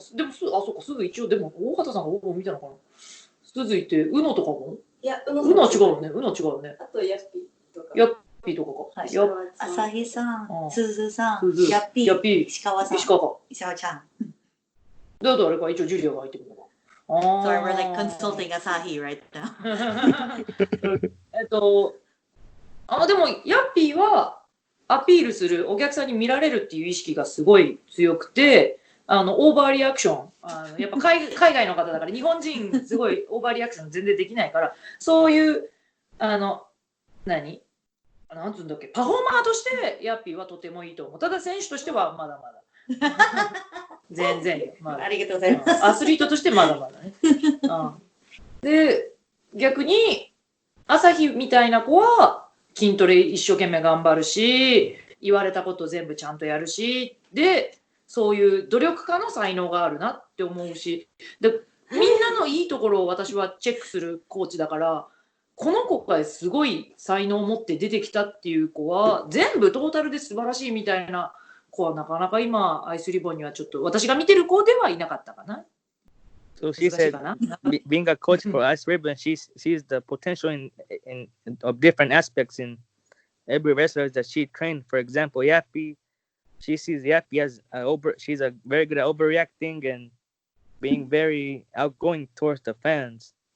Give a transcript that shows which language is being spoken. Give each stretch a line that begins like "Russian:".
Japanese: でもそうかすず一応でも大畑さんが見たのかな。すずいてうのとかも？いやうのは違うよね。うのは違うよね。あとヤッピーとか。ヤッピーとかか。はい。朝日さん、すずさん、ヤッピー、石川さん、石川ちゃん。どう誰か一応ジュリアが入ってくるのか。
English: Sorry, we're like consulting Asahi right now.
Japanese: でもヤッピーはアピールする、お客さんに見られるっていう意識がすごい強くて、オーバーリアクション、やっぱ海外の方だから、日本人すごいオーバーリアクション全然できないから、そういうなんつうんだっけ、パフォーマーとしてヤッピーはとてもいいと思う。ただ選手としてはまだまだ。全然、まだ。ありがとうございます。アスリートとしてまだまだね。で、逆に朝日みたいな子は筋トレ一生懸命頑張るし、言われたこと全部ちゃんとやるし、で、そういう努力家の才能があるなって思うし、で、みんなのいいところを私はチェックするコーチだから、この子がすごい才能を持って出てきたっていう子は、全部トータルで素晴らしいみたいな子はなかなか今、アイスリボンにはちょっと私が見てる子ではいなかったかな。
English: So she said, being a coach for Ice Ribbon, she sees the potential in of different aspects in every wrestler that she trained. For example, Yappy, she sees Yappy as she's a very good at overreacting and being very outgoing towards the fans.